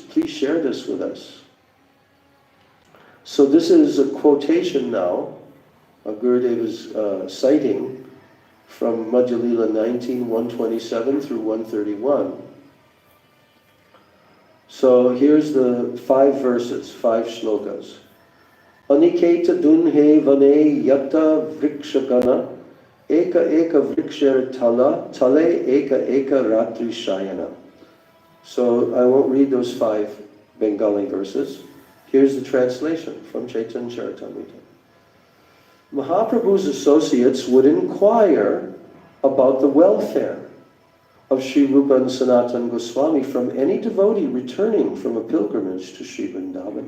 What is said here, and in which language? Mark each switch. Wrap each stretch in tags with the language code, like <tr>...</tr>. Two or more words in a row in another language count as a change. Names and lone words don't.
<en>Please share this with us. So this is a quotation now. Gurudev is citing from Madhya Lila 19, 127 through 131. So here's the 5 verses, 5 shlokas.</en> <bn>অনিকেত দুঁহে বনে যত বৃক্ষগণ একেক বৃক্ষের তলে একেক রাত্রি শয়ন.</bn> <en>So I won't read those 5 Bengali verses. Here's the translation from Chaitanya Charitamrita. Mahaprabhu's associates would inquire about the welfare of Sri Rupa and Sanatana Goswami from any devotee returning from a pilgrimage to Sri Vrindavan.</en>